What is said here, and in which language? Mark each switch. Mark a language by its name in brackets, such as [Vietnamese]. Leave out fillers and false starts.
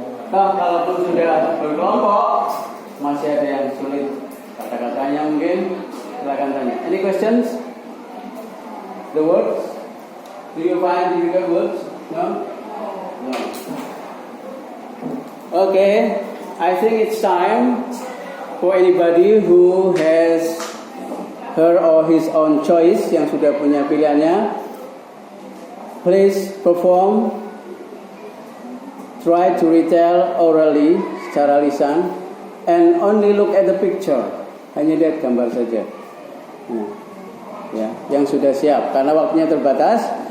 [Indonesian] Kalaupun sudah berkelompok masih ada yang sulit kata-katanya mungkin, silakan tanya. [English] Any questions? The words? Do you find difficult words? No. Okay. I think it's time for anybody who has her or his own choice, [Indonesian] yang sudah punya pilihannya. [English] Please perform. Try to retell orally, [Indonesian] secara lisan, [English] and only look at the picture. [Indonesian] Hanya lihat gambar saja. Nah, ya, yang sudah siap, karena waktunya terbatas.